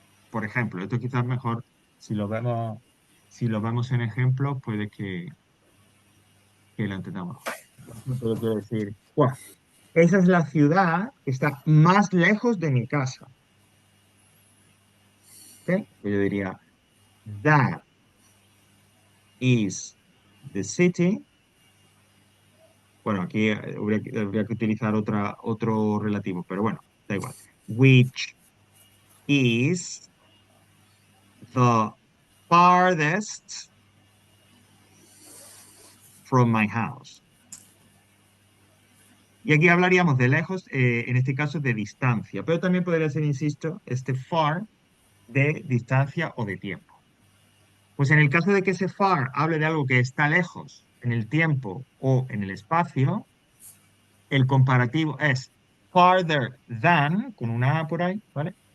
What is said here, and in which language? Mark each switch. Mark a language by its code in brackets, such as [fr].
[es] Por ejemplo, esto quizás mejor, si lo vemos, si lo vemos en ejemplos, puede que lo entendamos. Por ejemplo, yo quiero decir, "Buah, esa es la ciudad que está más lejos de mi casa". ¿Ok? Pues yo diría, [en] that is the city. [es] Bueno, aquí habría que utilizar otro relativo, pero bueno, da igual. [en] Which is the farthest from my house. [es] Y aquí hablaríamos de lejos, en este caso de distancia, pero también podría ser, insisto, este far de distancia o de tiempo. Pues en el caso de que ese far hable de algo que está lejos en el tiempo o en el espacio, el comparativo es farther than, con una A por ahí, ¿vale?